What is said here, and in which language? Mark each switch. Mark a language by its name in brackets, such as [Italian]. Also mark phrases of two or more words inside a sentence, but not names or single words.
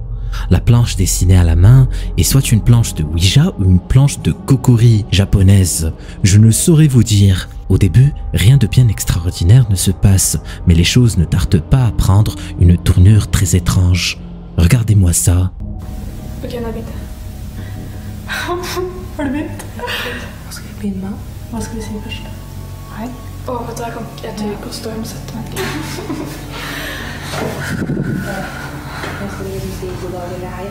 [French] La planche dessinée à la main est soit une planche de Ouija ou une planche de kokori japonaise. Je ne saurais vous dire. Au début, rien de bien extraordinaire ne se passe, mais les choses ne tardent pas à prendre une tournure très étrange. Regardez-moi ça. [Norwegian] Ok, nå har jeg begynt. Har du begynt? Hva skal vi begynne med? Hva skal vi si først? Hei. Åh, vet du, jeg tør ikke å stå, jeg må sette meg. Nå skal vi si god dag eller hei.